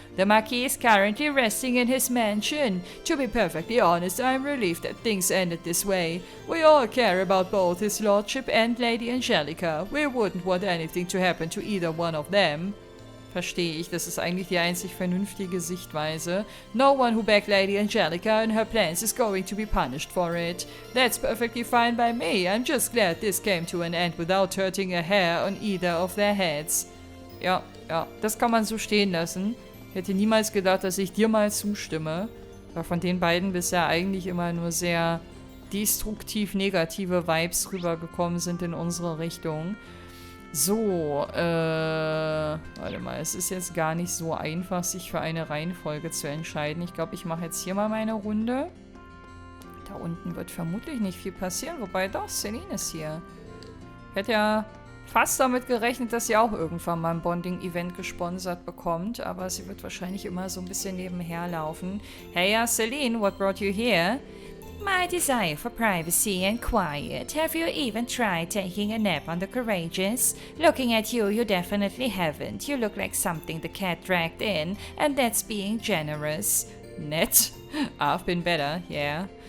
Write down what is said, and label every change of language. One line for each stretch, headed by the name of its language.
English: The Marquis is currently resting in his mansion. To be perfectly honest, I'm relieved that things ended this way. We all care about both his lordship and Lady Angelica. We wouldn't want anything to happen to either one of them.
German: Verstehe ich, das ist eigentlich die einzig vernünftige Sichtweise.
English: No one who backed Lady Angelica and her plans is going to be punished for it. That's perfectly fine by me. I'm just glad this came to an end without hurting a hair on either of their heads.
German: Ja, das kann man so stehen lassen. Ich hätte niemals gedacht, dass ich dir mal zustimme. Weil von den beiden bisher eigentlich immer nur sehr destruktiv negative Vibes rübergekommen sind in unsere Richtung. So, warte mal, es ist jetzt gar nicht so einfach, sich für eine Reihenfolge zu entscheiden. Ich glaube, ich mache jetzt hier mal meine Runde. Da unten wird vermutlich nicht viel passieren, wobei doch, Celine ist hier. Ich hätte ja fast damit gerechnet, dass sie auch irgendwann mal ein Bonding-Event gesponsert bekommt, aber sie wird wahrscheinlich immer so ein bisschen nebenher laufen.
English: Hey, ja, Celine, what brought you here? My desire for privacy and quiet. Have you even tried taking a nap on the Courageous? Looking at you, you definitely haven't. You look like something the cat dragged in, and that's being generous. Nett? I've been better, yeah.